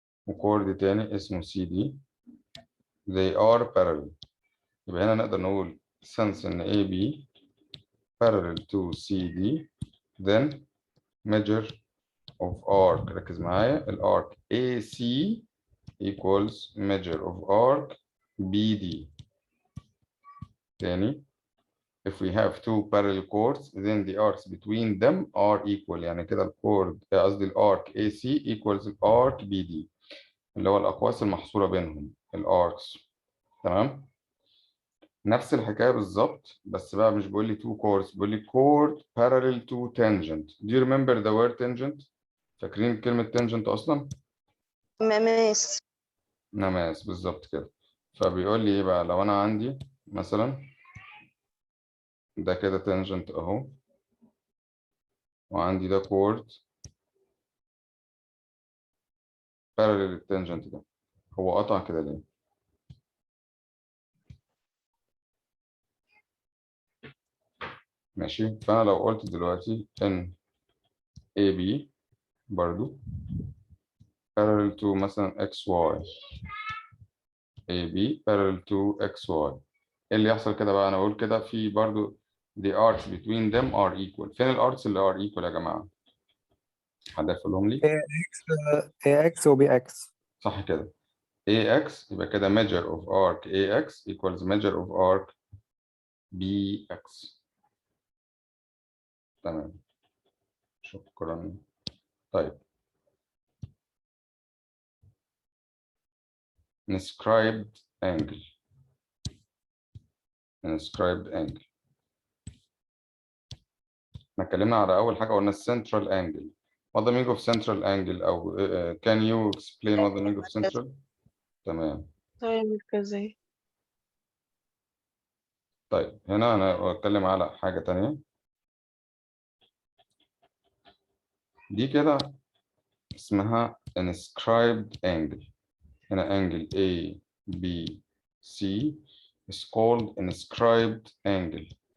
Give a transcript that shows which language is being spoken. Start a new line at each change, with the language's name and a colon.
English: وchord
Arabic: تاني اسمه
English: CD they are parallel،
Arabic: يبقى هنا نقدر نقول
English: since إن AB parallel to CD then measure of arc،
Arabic: ركز معايا، الارك
English: AC equals measure of arc BD. تاني if we have two parallel chords then the arcs between them are equal،
Arabic: يعني كده الكورد قصدي الارك
English: AC equals الارك BD
Arabic: اللي هو الأقواس المحصورة بينهم الاركس. تمام، نفس الحكاية بالظبط، بس بقى مش بيقول لي
English: two chords،
Arabic: بيقول لي
English: chord parallel to tangent. Do you remember the word tangent؟
Arabic: فاكرين كلمة
English: tangent أصلا؟
Arabic: مماس. نماس بالظبط كده. فبيقول لي إيه بقى لو أنا عندي مثلا ده كده tangent أهو وعندي ده chord parallel للتانجنت ده، هو قطع كده ليه؟ ماشي، فأنا لو قلت دلوقتي إن AB برضو parallel to مثلا XY
English: AB parallel to XY،
Arabic: ايه اللي يحصل كده بقى؟ انا اقول كده في برضو
English: the arcs between them are equal.
Arabic: فين الاركس اللي
English: are equal
Arabic: يا جماعه؟ حد يقولهم لي؟ AX و BX. صح كده،
English: AX
Arabic: يبقى كده
English: measure of arc AX equals measure of arc BX.
Arabic: تمام، شكرا.
English: طيب inscribed angle.
Arabic: inscribed angle احنا اتكلمنا على اول حاجه قلنا central angle.
English: what the meaning of central angle او can you explain what the meaning of central؟
Arabic: تمام. زاوية مركزية. طيب هنا انا بتكلم على حاجه تانية، دي كده اسمها inscribed angle. هنا
English: angle A B C is called inscribed angle.